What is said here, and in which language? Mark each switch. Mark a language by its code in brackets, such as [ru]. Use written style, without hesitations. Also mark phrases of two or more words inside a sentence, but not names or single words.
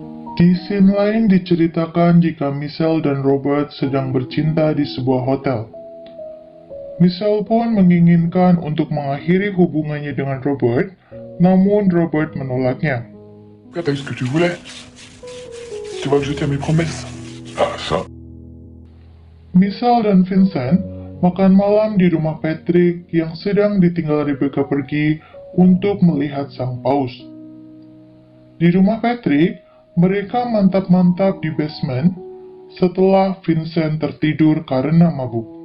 [id] Di scene lain diceritakan jika Michelle dan Robert sedang bercinta di sebuah hotel. Michelle pun menginginkan untuk mengakhiri hubungannya dengan Robert, namun Robert menolaknya. [fr] Pourquoi t'as eu ce que tu voulais? Tu vois que je tiens mes promesses. Ah, ça. [id] Michelle dan Vincent makan malam di rumah Patrick yang sedang ditinggal Rebecca pergi untuk melihat sang paus. Di rumah Patrick, mereka mantap-mantap di basement setelah Vincent tertidur karena mabuk.